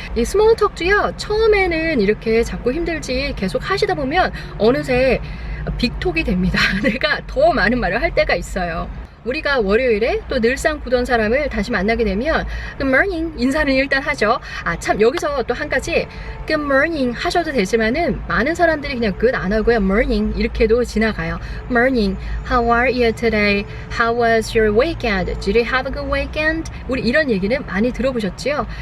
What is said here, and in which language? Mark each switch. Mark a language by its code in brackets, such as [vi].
[ko] 이 스몰톡도요, 처음에는 이렇게 자꾸 힘들지 계속 하시다 보면 어느새 빅톡이 됩니다. 내가 더 많은 말을 할 때가 있어요. 우리가 월요일에 또 늘상 보던 사람을 다시 만나게 되면 [en] Good morning [ko] 인사는 일단 하죠. 참 여기서 또 한 가지 [en] Good morning [ko] 하셔도 되지만은 많은 사람들이 그냥 good 안 하고요. morning 이렇게도 지나가요. [en] morning, how are you today? How was your weekend? Did you have a good weekend? [ko] 우리 이런 얘기는 많이 들어보셨지요?